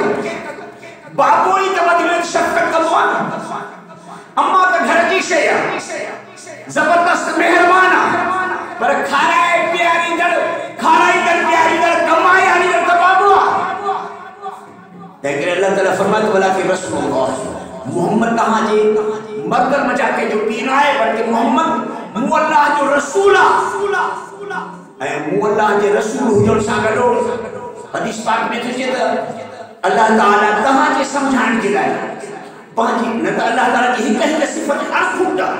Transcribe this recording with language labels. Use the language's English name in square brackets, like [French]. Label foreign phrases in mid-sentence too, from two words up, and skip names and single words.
[Sindhi] बाबो ई त वधि में शफ़क़त कंदो आहे न। अम्मा त घर जी शइ आहे, ज़बरदस्त महिरबान आहे, पर खाराए प्यारींदड़ कमाए आणींदड़ त बाबो आहे। तंहिं करे अल्लाह ताला फरमातो [Arabic] ولكن رسول الله, [Sindhi] मोहम्मद तव्हांजे मर्दनि मथां कंहिंजो पीर न आहे, बल्कि मोहम्मद मूं अल्लाह जो रसूल आहे। ऐं मूं अल्लाह जे रसूल हुजण सां गॾु हदीस पाक में थो चए त अल्लाह ताला तव्हांजे सम्झाइण जे लाइ पंहिंजी न त अल्लाह ताला जी हिकु सिफ़त अणखुट आहे।